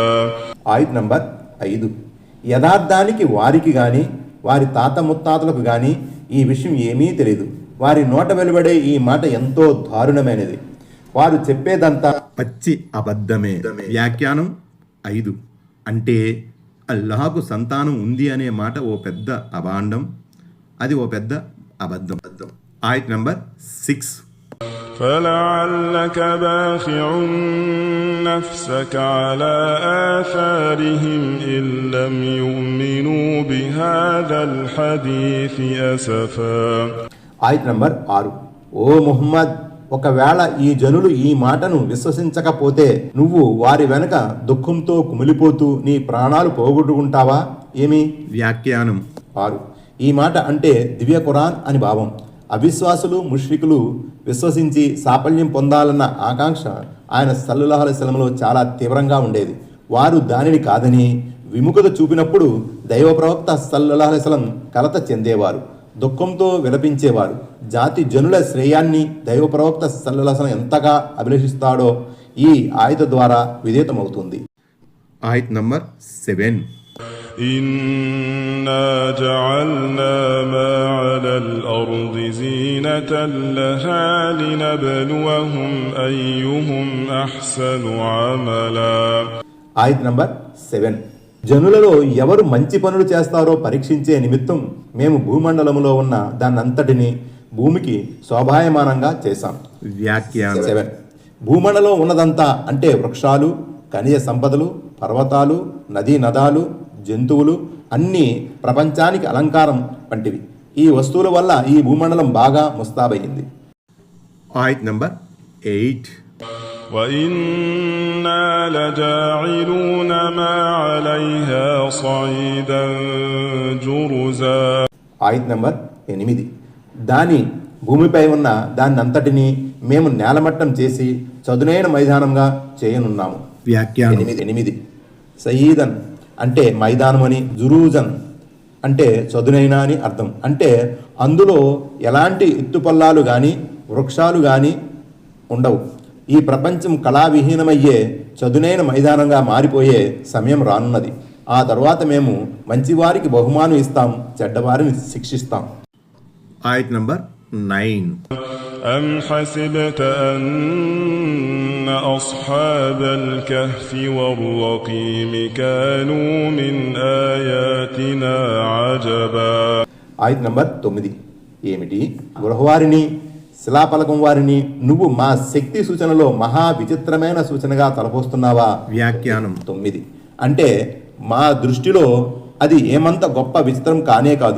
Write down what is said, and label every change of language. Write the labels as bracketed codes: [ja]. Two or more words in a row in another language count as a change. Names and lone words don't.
[te] ఆయత్ నంబర్ 5. యథార్థానికి వారికి గాని వారి తాత ముత్తాతలకు గాని ఈ విషయం ఏమీ తెలియదు. వారి నోట వెలువడే ఈ మాట ఎంతో దారుణమైనది. వారు చెప్పేదంతా పచ్చి అబద్ధమే. వ్యాఖ్యానం 5. అంటే అల్లాహకు సంతానం ఉంది అనే మాట ఓ పెద్ద అభాండం, అది ఓ పెద్ద అబద్ధం. ఆయత్ నంబర్ 6. [ar] فلعلك باخع نفسك على آثارهم إن لم يؤمنوا بهذا الحديث أسفا. [te] ఆయత్ నంబర్ 6. ఓ ముహమ్మద్, ఒకవేళ ఈ జనులు ఈ మాటను విశ్వసించకపోతే నువ్వు వారి వెనుక దుఃఖంతో కుమిలిపోతూ నీ ప్రాణాలు పోగొట్టుకుంటావా ఏమి? వ్యాఖ్యానం 6. ఈ మాట అంటే దివ్య ఖురాన్ అని భావం. అవిశ్వాసులు ముష్రికులు విశ్వసించి సాఫల్యం పొందాలన్న ఆకాంక్ష ఆయన [ar] صلى الله عليه وسلم [te] చాలా తీవ్రంగా ఉండేది. వారు దానిని కాదని విముఖత చూపినప్పుడు దైవ ప్రవక్త [ar] صلى الله عليه وسلم [te] కలత చెందేవారు, దుఃఖంతో విలపించేవారు. జాతి జనుల శ్రేయాన్ని దైవ ప్రవక్త [ar] صلى الله عليه وسلم [te] ఎంతగా అభిలషిస్తాడో ఈ ఆయత ద్వారా విదితమవుతుంది. ఆయత్ నంబర్ 7. [ar] إنا جعلنا ما على الأرض زينة لها لنبلوهم أيهم أحسن عملا. [te] ఆయత్ నంబర్ 7. జనులలో ఎవరు మంచి పనులు చేస్తారో పరీక్షించే నిమిత్తం మేము భూమండలములో ఉన్న దాన్నంతటిని భూమికి శోభాయమానంగా చేశాం. వ్యాఖ్యానం 7. భూమండలం ఉన్నదంతా అంటే వృక్షాలు, ఖనిజ సంపదలు, పర్వతాలు, నదీ నదాలు, జంతువులు అన్నీ ప్రపంచానికి అలంకారం వంటివి. ఈ వస్తువుల వల్ల ఈ భూమండలం బాగా ముస్తాబయింది. ఆయత్ నంబర్ 8. [ar] وإنا لجاعلون ما عليها صعيدا جرزا. [te] ఆయత్ నంబర్ 8. దాని భూమిపై ఉన్న దాన్నంతటినీ మేము నేలమట్టం చేసి చదునైన మైదానంగా చేయనున్నాము. వ్యాఖ్యానం 8. సయీదన్ అంటే మైదానం అని, జురూజన్ అంటే చదునైన అని అర్థం. అంటే అందులో ఎలాంటి ఎత్తుపల్లాలు కానీ వృక్షాలు కానీ ఉండవు. ఈ ప్రపంచం కళావిహీనమయ్యే చదునైన మైదానంగా మారిపోయే సమయం రానున్నది. ఆ తర్వాత మేము మంచివారికి బహుమానం ఇస్తాం, చెడ్డవారిని శిక్షిస్తాం. ఆయత్ నంబర్ 9. [ar] أم حسبت أن أصحاب الكهف والرقيم كانوا من آياتنا عجبا. [te] ఆయత్ నంబర్ 9. ఏమిటి? గృహవారిని, శిలాపలకం వారిని నువ్వు మా శక్తి సూచనలో మహా విచిత్రమైన సూచనగా తలపోస్తున్నావా? వ్యాఖ్యానం 9. అంటే మా దృష్టిలో అది ఏమంత గొప్ప విచిత్రం కానే కాదు.